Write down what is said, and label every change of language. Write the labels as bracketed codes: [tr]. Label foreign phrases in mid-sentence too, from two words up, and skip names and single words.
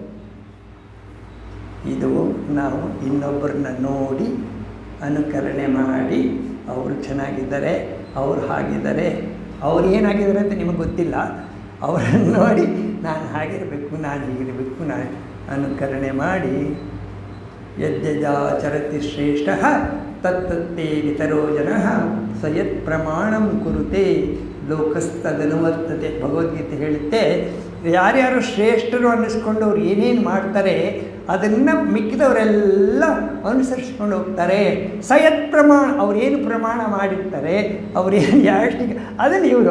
[kn] ಇದು ನಾವು ಇನ್ನೊಬ್ಬರನ್ನ ನೋಡಿ ಅನುಕರಣೆ ಮಾಡಿ, ಅವರು ಚೆನ್ನಾಗಿದ್ದಾರೆ, ಅವರು ಹಾಗಿದ್ದಾರೆ, ಅವ್ರು ಏನಾಗಿದ್ದಾರೆ ಅಂತ ನಿಮಗೆ ಗೊತ್ತಿಲ್ಲ, ಅವರನ್ನು ನೋಡಿ ನಾನು ಹಾಗಿರಬೇಕು, ನಾನು ಹೀಗಿರಬೇಕು, ನಾನು ಅನುಕರಣೆ ಮಾಡಿ [sa] ಯದ್ಯಜಾಚರತಿ ಶ್ರೇಷ್ಠ ತತ್ತತ್ತೇ ವಿತರೋ ಜನಃ ಸಯತ್ ಪ್ರಮಾಣಂ ಕುರುತೆ ಲೋಕಸ್ತದನುವರ್ತತೆ. [kn] ಭಗವದ್ಗೀತೆ ಹೇಳುತ್ತೆ, ಯಾರ್ಯಾರು ಶ್ರೇಷ್ಠರು ಅನ್ನಿಸ್ಕೊಂಡು ಅವ್ರು ಏನೇನು ಮಾಡ್ತಾರೆ ಅದನ್ನು ಮಿಕ್ಕಿದವರೆಲ್ಲ ಅನುಸರಿಸ್ಕೊಂಡು ಹೋಗ್ತಾರೆ. [sa] ಸಯತ್ ಪ್ರಮಾಣ, [kn] ಅವ್ರೇನು ಪ್ರಮಾಣ ಮಾಡಿರ್ತಾರೆ, ಅವ್ರೇನು ಯಾಷ್ಟಿಗೆ ಅದನ್ನು ಇವರು.